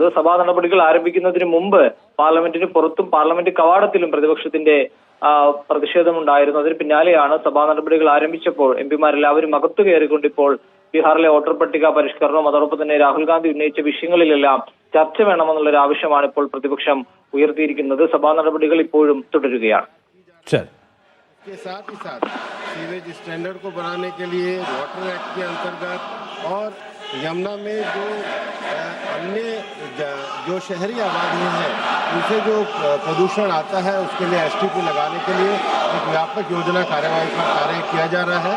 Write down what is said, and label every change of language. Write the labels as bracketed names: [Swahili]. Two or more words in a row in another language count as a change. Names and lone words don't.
[Malayalam] സഭാ നടപടികൾ ആരംഭിക്കുന്നതിന് മുമ്പ് പാർലമെന്റിന് പുറത്തും പാർലമെന്റ് കവാടത്തിലും പ്രതിപക്ഷത്തിന്റെ പ്രതിഷേധമുണ്ടായിരുന്നു. അതിന് പിന്നാലെയാണ് സഭാ നടപടികൾ ആരംഭിച്ചപ്പോൾ എംപിമാരെല്ലാവരും അകത്തു കയറിക്കൊണ്ട് ഇപ്പോൾ ബീഹാറിലെ വോട്ടർ പട്ടിക പരിഷ്കരണവും അതോടൊപ്പം തന്നെ രാഹുൽ ഗാന്ധി ഉന്നയിച്ച വിഷയങ്ങളിലെല്ലാം ചർച്ച വേണമെന്നുള്ളൊരു ആവശ്യമാണ് ഇപ്പോൾ പ്രതിപക്ഷം ഉയർത്തിയിരിക്കുന്നത്. സഭാ നടപടികൾ ഇപ്പോഴും തുടരുകയാണ്. [Hindi] के साथ ही साथ [English] sewage standard [Hindi] को बनाने के लिए वाटर एक्ट के अंतर्गत और यमुना में जो अन्य जो शहरी आबादियां हैं उनसे जो प्रदूषण आता है उसके लिए एसटीपी लगाने के लिए एक व्यापक योजना कार्यवाही का कार्य किया जा रहा है।